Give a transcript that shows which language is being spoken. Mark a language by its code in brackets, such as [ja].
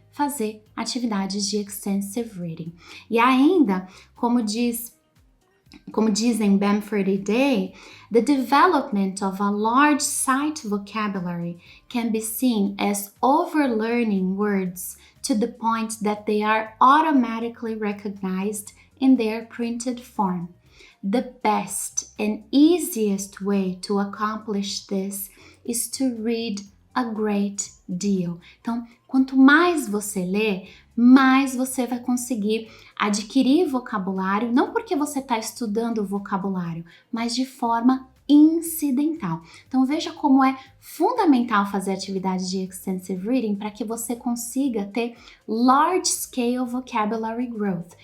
[pt] Fazer atividades de extensive reading. E ainda, como dizem [en] Bamford e Day, the development of a large sight vocabulary can be seen as overlearning words to the point that they are automatically recognized in their printed form. The best and easiest way to accomplish this is to read a great deal. [pt] Então, quanto mais você lê, mais você vai conseguir adquirir vocabulário, não porque você está estudando o vocabulário, mas de forma incidental. Então veja como é fundamental fazer atividade de extensive reading para que você consiga ter [en] large scale vocabulary growth.